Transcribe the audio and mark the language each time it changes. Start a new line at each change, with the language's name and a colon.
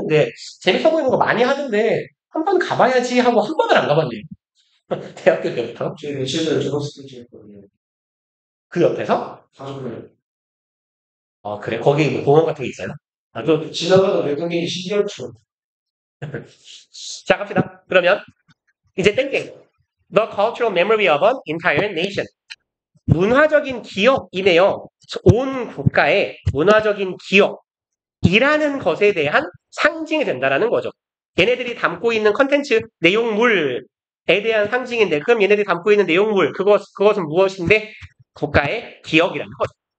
Korean: 근데 재밌어 보이는 거 많이 하던데, 한 번 가봐야지 하고 한 번을 안 가봤네요. 대학교 때부터. 제 시절에 졸업식 때 지냈거든요. 그 옆에서? 가족을. 그래? 거기 뭐 공원 같은 게 있어요? 또 지나가다 외국인이 신기하죠. 자, 갑시다. 그러면, 이제 땡땡.
English: The cultural memory of an entire nation.
Korean: 문화적인 기억이네요. 온 국가의 문화적인 기억이라는 것에 대한 상징이 된다는 거죠. 얘네들이 담고 있는 컨텐츠, 내용물에 대한 상징인데, 그럼 얘네들이 담고 있는 내용물, 그것은 무엇인데? 국가의 기억이라는 거죠.